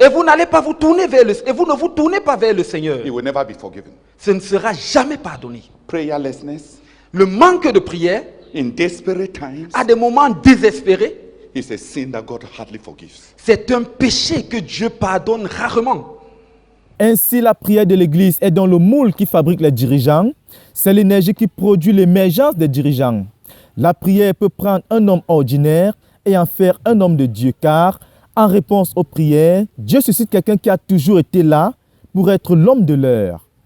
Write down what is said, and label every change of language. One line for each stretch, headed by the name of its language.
French: et vous n'allez pas vous tourner vers et vous ne vous tournez pas vers le Seigneur,
English: it will never be forgiven."
French: ce ne sera jamais pardonné.
English: Prayerlessness
French: Le manque de prière
English: in desperate times
French: à des moments désespérés,
English: is a sin that God hardly forgives.
French: c'est un péché que Dieu pardonne rarement. Ainsi, la prière de l'Église est dans le moule qui fabrique les dirigeants. C'est l'énergie qui produit l'émergence des dirigeants. La prière peut prendre un homme ordinaire et en faire un homme de Dieu, car en réponse aux prières, Dieu suscite quelqu'un qui a toujours été là pour être l'homme de l'heure.